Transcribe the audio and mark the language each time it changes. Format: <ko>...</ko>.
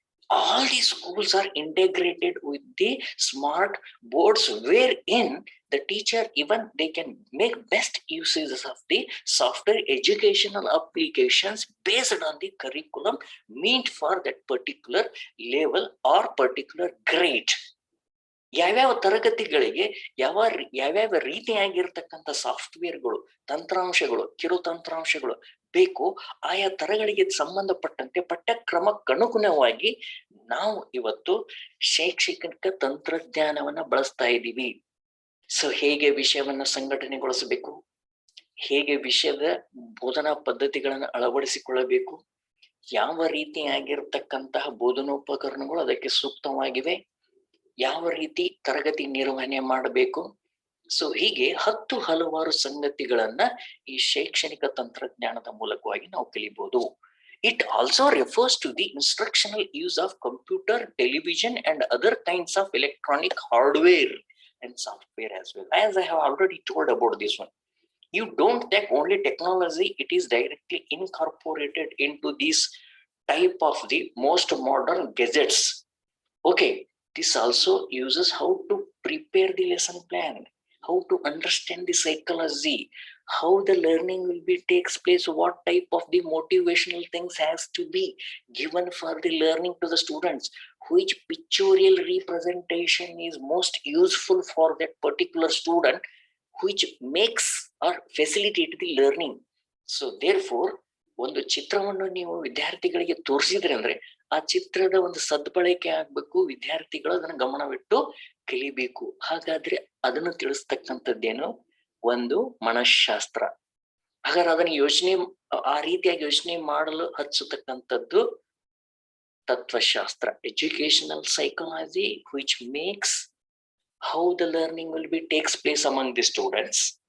<en>All these schools are integrated with the smart boards, wherein the teacher even they can make best uses of the software educational applications based on the curriculum meant for that particular level or particular grade.</en> <kn>ಯಾವ್ಯಾವ ತರಗತಿಗಳಿಗೆ ಯಾವ್ಯಾವ ರೀತಿಯಾಗಿರ್ತಕ್ಕಂಥ ಸಾಫ್ಟ್ವೇರ್ಗಳು, ತಂತ್ರಾಂಶಗಳು, ಕಿರು ತಂತ್ರಾಂಶಗಳು ಬೇಕು, ಆಯಾ ತರಗಳಿಗೆ ಸಂಬಂಧಪಟ್ಟಂತೆ ಪಠ್ಯಕ್ರಮಕ್ಕನುಗುಣವಾಗಿ ನಾವು ಇವತ್ತು ಶೈಕ್ಷಣಿಕ ತಂತ್ರಜ್ಞಾನವನ್ನ ಬಳಸ್ತಾ ಇದ್ದೀವಿ. ಸೊ ಹೇಗೆ ವಿಷಯವನ್ನ ಸಂಘಟನೆಗೊಳಿಸಬೇಕು, ಹೇಗೆ ವಿಷಯದ ಬೋಧನಾ ಪದ್ಧತಿಗಳನ್ನು ಅಳವಡಿಸಿಕೊಳ್ಳಬೇಕು, ಯಾವ ರೀತಿಯಾಗಿರ್ತಕ್ಕಂತಹ ಬೋಧನೋಪಕರಣಗಳು ಅದಕ್ಕೆ ಸೂಕ್ತವಾಗಿವೆ, ಯಾವ ರೀತಿ ತರಗತಿ ನಿರ್ವಹಣೆ ಮಾಡಬೇಕು. ಸೊ ಹೀಗೆ ಹಲವಾರು ಸಂಗತಿಗಳನ್ನ ಈ ಶೈಕ್ಷಣಿಕ ತಂತ್ರಜ್ಞಾನದ ಮೂಲಕವಾಗಿ ನಾವು ಕಲಿಬಹುದು.</kn> <en>It also refers to the instructional use of computer, television and other kinds of electronic hardware and software as well. As I have already told about this one, you don't take only technology, it is directly incorporated into this type of the most modern gadgets. Okay, this also uses how to prepare the lesson plan, how to understand the psychology, how the learning will be takes place, what type of the motivational things has to be given for the learning to the students, which pictorial representation is most useful for that particular student, which makes or facilitate the learning. So therefore</en> <kn>ಒಂದು ಚಿತ್ರವನ್ನು ನೀವು ವಿದ್ಯಾರ್ಥಿಗಳಿಗೆ ತೋರಿಸಿದ್ರೆ ಅಂದ್ರೆ ಆ ಚಿತ್ರದ ಒಂದು ಸದ್ಬಳಕೆ ಆಗ್ಬೇಕು, ವಿದ್ಯಾರ್ಥಿಗಳು ಅದನ್ನ ಗಮನವಿಟ್ಟು ಕಲಿಬೇಕು. ಹಾಗಾದ್ರೆ ಅದನ್ನು ತಿಳಿಸ್ತಕ್ಕಂಥದ್ದೇನು ಒಂದು ಮನಃಶಾಸ್ತ್ರ. ಹಾಗಾದ್ರೆ ಅದನ್ನ ಯೋಚನೆ ಆ ರೀತಿಯಾಗಿ ಯೋಚನೆ ಮಾಡಲು ಹಚ್ಚತಕ್ಕಂಥದ್ದು ತತ್ವಶಾಸ್ತ್ರ, educational psychology,</kn> <en>which makes how the learning will be takes place among the students.</en>